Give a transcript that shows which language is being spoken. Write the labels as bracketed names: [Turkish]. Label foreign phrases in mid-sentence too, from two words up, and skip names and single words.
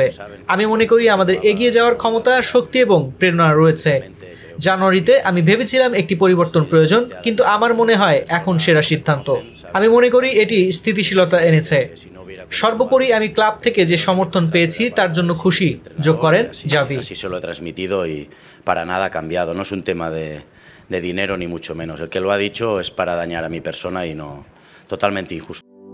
[Bangla] আমি মনে করি আমাদের এগিয়ে যাওয়ার ক্ষমতা, শক্তি এবং প্রেরণা রয়েছে। জানুয়ারিতে আমি ভেবেছিলাম একটি পরিবর্তন প্রয়োজন, কিন্তু আমার মনে হয় এখন সেরা সিদ্ধান্ত। আমি মনে করি এটি স্থিতিশীলতা এনেছে। সর্বোপরি আমি ক্লাব থেকে যে সমর্থন পেয়েছি তার জন্য খুশি, যোগ করেন জাভি। [Spanish] Para nada ha cambiado, no es un tema de dinero ni mucho menos. El que lo ha dicho es para dañar a mi persona y no, totalmente injusto.